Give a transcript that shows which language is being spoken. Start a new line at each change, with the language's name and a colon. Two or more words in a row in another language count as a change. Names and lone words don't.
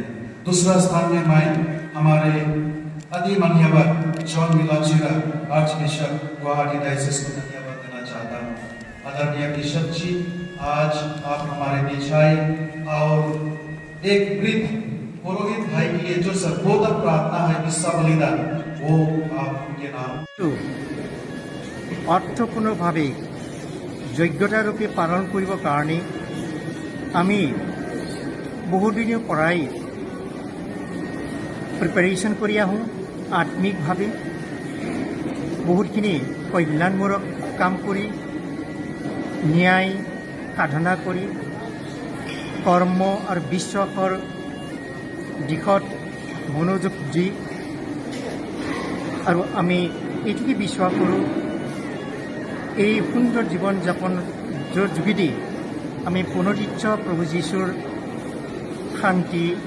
Hindi: दूसरा स्थान में मैं हमारे अति मान्यवर जॉन मिलाचिरा आर्च बिशप गुवाहाटी डायसिस को धन्यवाद देना चाहता हूँ। आदरणीय बिशप जी, आज आप हमारे बीच आए और एक वृद्ध पुरोहित भाई के लिए जो सर्वोत्तम प्रार्थना है मिसा बलिदान, वो आप उनके नाम
Assamese: অর্থপূর্ণভাবে যোগ্যতারূপে পালন কৰিবৰ কাৰণে আমি বহুদিনৰ পৰাই প্ৰিপাৰেশ্যন কৰি আহোঁ। আত্মিকভাৱে বহুতখিনি কল্যাণমূলক কাম কৰি ন্যায় সাধনা কৰি কৰ্ম আৰু বিশ্বাসৰ দিশত মনোযোগ দি আৰু আমি এইটোকে বিশ্বাস কৰোঁ এই সুন্দৰ জীৱন যাপনৰ যোগেদি আমি পুনৰুদ্ধ প্ৰভু যীশুৰ শান্তি